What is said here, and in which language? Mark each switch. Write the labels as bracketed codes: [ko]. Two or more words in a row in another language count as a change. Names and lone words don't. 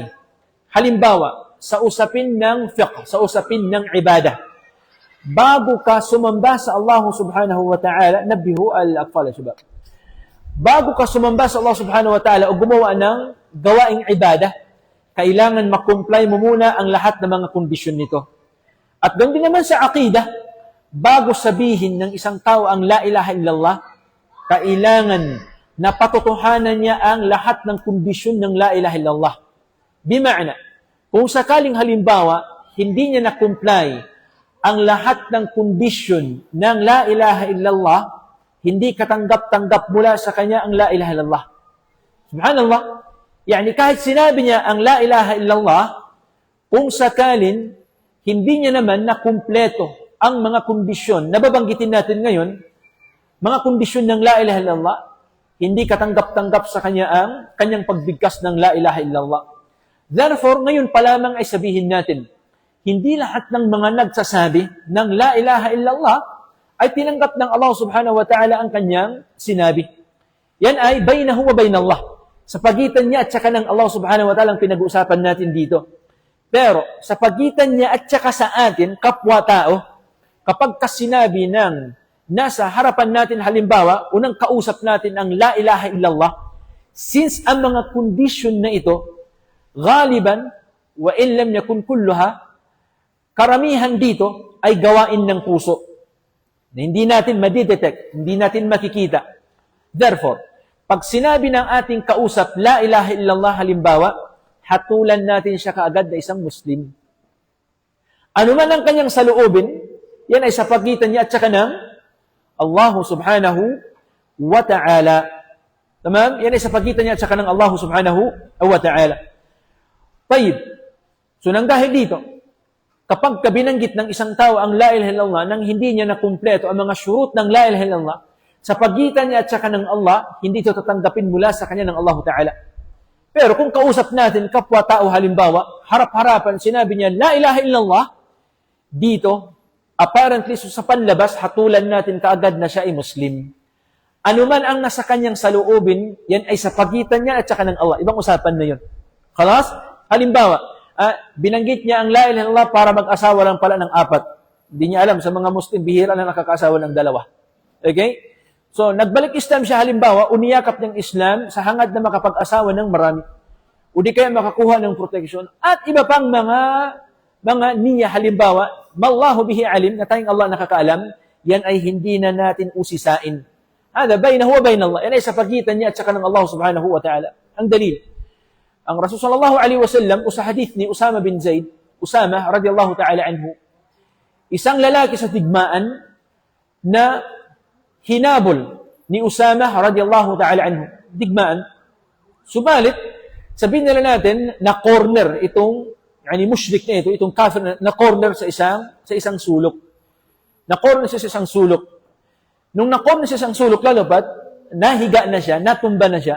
[tl] Halimbawa, sa usapin ng fiqh, sa usapin ng ibadah, bago ka sumamba sa [ar] الله سبحانه وتعالى, نبه الأقفال الشباب. [tl] Bago ka sumamba sa [ar] الله سبحانه وتعالى [tl] o gumawa ng gawaing ibadah, kailangan makomply mo muna ang lahat ng mga kondisyon nito. At doon din naman sa aqidah, bago sabihin ng isang tao ang [ar] لا إله إلا الله, [tl] kailangan na patotohanan niya ang lahat ng kondisyon ng [ar] لا إله إلا الله. [tl] Bima'na, kung sakaling halimbawa, hindi niya na-comply ang lahat ng kondisyon ng [ar] لا إله إلا الله, [tl] hindi katanggap-tanggap mula sa kanya ang [ar] لا إله إلا الله. [tl] Subhanallah. Yani kahit sinabi niya ang [ar] لا إله إلا الله, [tl] kung sakalin, hindi niya naman na kumpleto ang mga kondisyon na babanggitin natin ngayon, mga kondisyon ng [ar] لا إله إلا الله, [tl] hindi katanggap-tanggap sa kanya ang kanyang pagbigkas ng [ar] لا إله إلا الله. [tl] Therefore, ngayon pa lamang ay sabihin natin, hindi lahat ng mga nagsasabi ng [ar] لا إله إلا الله [tl] ay tinanggap ng [ar] الله سبحانه وتعالى [tl] ang kanyang sinabi. Yan ay [ar] بينه وبين الله. [tl] Sa pagitan niya at saka ng [ar] الله سبحانه وتعالى [tl] ang pinag-uusapan natin dito. Pero sa pagitan niya at saka sa atin, kapwa-tao, kapag sinabi ng nasa harapan natin halimbawa, unang kausap natin ang [ar] لا إله إلا الله, [tl] since ang mga condition na ito, [ar] غالبًا، وإن لم يكن كلها, [tl] karamihan dito ay gawain ng puso. Na hindi natin madidetect, hindi natin makikita. Therefore, pag sinabi ng ating kausap, [ar] لا إله إلا الله [tl] halimbawa, hatulan natin siya kaagad na isang Muslim. Ano man ang kanyang saloobin, yan ay sa pagitan niya at saka ng [ar] الله سبحانه وتعالى. [tl] Tamam? Yan ay sa pagitan niya at saka ng [ar] الله سبحانه وتعالى. [tl] Tayyib. So nang dahil dito, kapag kabinanggit ng isang tao ang [ar] لا إله إلا الله [tl] nang hindi niya nakumpleto ang mga syurut ng [ar] لا إله إلا الله, [tl] sa pagitan niya at saka ng Allah, hindi ito tatanggapin mula sa kanya ng [ar] الله تعالى. [tl] Pero kung kausap natin, kapwa-tao halimbawa, harap-harapan, sinabi niya, [ar] لا إله إلا الله, [tl] dito, apparently, sa panlabas, hatulan natin kaagad na siya ay Muslim. Ano man ang nasa kanyang saluubin, yan ay sa pagitan niya at saka ng Allah. Ibang usapan na yun. Khalas? Halimbawa, binanggit niya ang la ilaha illallah para mag-asawa lang pala ng 4. Hindi niya alam, sa mga Muslim, bihira na nakakasawa ng 2. Okay? So, nagbalik Islam siya halimbawa, uniyakap ng Islam sa hangad na makapag-asawa ng marami. O di kaya makakuha ng protection. At iba pang mga niya halimbawa, [ar] والله به عليم, [tl] na tayong Allah nakakaalam, yan ay hindi na natin usisain. [ar] هذا، بينه وبين الله. [tl] Yan ay sa pagitan niya at saka ng [ar] الله سبحانه وتعالى. [tl] Ang dalil. Ang Rasul [ar] صلى الله عليه وسلم, [tl] sa hadith ni Usama bin Zaid, Usama [ar] رضي الله تعالى عنه, [tl] isang lalaki sa digmaan na hinabol ni Usama [ar] رضي الله تعالى عنه. [tl] Digmaan. Subalit, sabihin nila natin na corner itong mushrik na ito, itong kafir na corner sa isang sulok. Na corner siya sa isang sulok. Nung na-corner siya sa isang sulok, lalapat, nahiga na siya, natumba na siya.